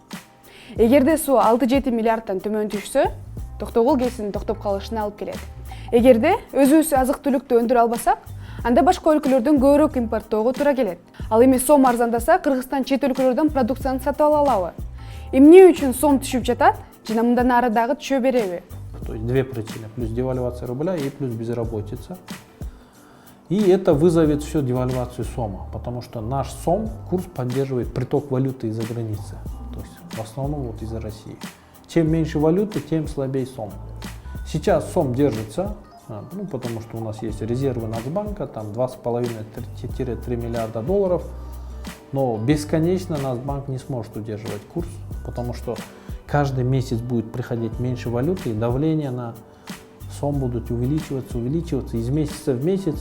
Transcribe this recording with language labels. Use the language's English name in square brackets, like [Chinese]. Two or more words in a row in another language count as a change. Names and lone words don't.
[Kyrgyz] Эгерде суу 6-7 миллиардтан төмөн түшсө, Токтогул кесинин токтоп калышына алып келет. Эгерде өзүбүз азык-түлүктү өндүрө албасак, анда башка өлкөлөрдөн көбүрөөк импорттоого туура келет. Ал эми сом арзандаса, Кыргызстан чет өлкөлөрдөн продукцияны сатып ала алабы? Эмне үчүн сом түшүп жатат жана мындан ары дагы түшө береби? [Russian] То есть две причины: плюс девальвация рубля и плюс безработица. И это вызовет всю девальвацию сома, потому что наш сом, курс поддерживает приток валюты из-за границы, то есть в основном вот из-за России. Чем меньше валюты, тем слабее сом. Сейчас сом держится, потому что у нас есть резервы Нацбанка, там 2,5-3 миллиарда долларов, но бесконечно Нацбанк не сможет удерживать курс, потому что каждый месяц будет приходить меньше валюты, и давление на сом будет увеличиваться, из месяца в месяц.